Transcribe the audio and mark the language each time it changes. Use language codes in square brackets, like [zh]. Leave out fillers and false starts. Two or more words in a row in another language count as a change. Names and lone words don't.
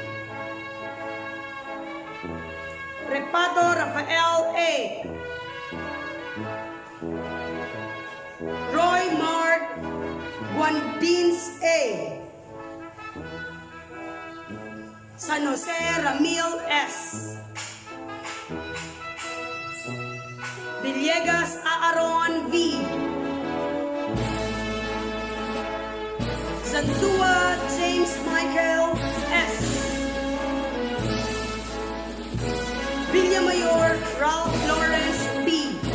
[en] Repato Rafael A. Roy Mark Guandins A. San Jose Ramil S. Villegas Aaron V. Zantua James Michael S. Villamayor Ralph Lawrence B.